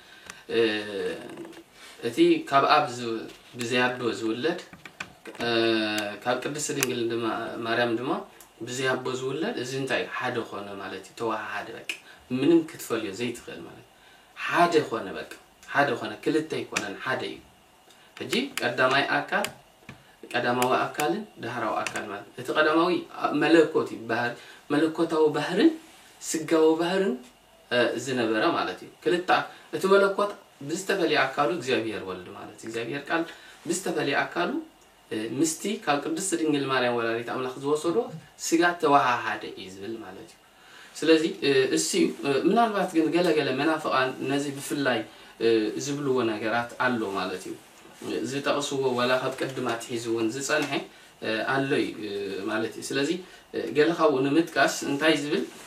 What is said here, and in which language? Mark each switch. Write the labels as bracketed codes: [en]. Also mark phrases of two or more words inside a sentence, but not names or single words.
[ti] እቲ ካብ አብ ብዝያዶ ዝውለድ ካብ ቅድስት ድንግል ማርያም ድማ ብዝያቦ ዝውለድ እዚ እንታይ ሓደ ኾነ ማለት እዩ ተዋሃደ በቃ ምንም ክትፈልዮ ዘይትኽእል ማለት ሓደ ኾነ በቃ ሓደ ኾነ ክልተ ይኮነን ሓደ እዩ ሕጂ ቀዳማይ አካል ቀዳማዊ አካልን ዳህራዊ አካል ማለት እቲ ቀዳማዊ መለኮት ይባህር መለኮታዊ ባህርን ስጋዊ ባህርን ዝነበረ ማለት እዩ ክልተ እቲ መለኮት ብዝተፈልየ አካሉ እግዚአብሔር ወልድ ማለት እግዚአብሔር ቃል ብዝተፈልየ አካሉ ምስቲ ካብ ቅድስት ድንግል ማርያም ወላዲት አምላክ ዝወሰዶ ስጋ ተዋሃደ ይዝብል ማለት እዩ ስለዚ እሲ ምናልባት ግን ገለገለ መናፍቃን ነዚ ብፍላይ ዝብልዎ ነገራት አሎ ማለት እዩ ዝጠቅስዎ ወላ ካብ ቀድማት ሒዝውን ዝጸንሐ አለይ ማለት እዩ ስለዚ ገለኻው ንምጥቃስ እንታይ ዝብል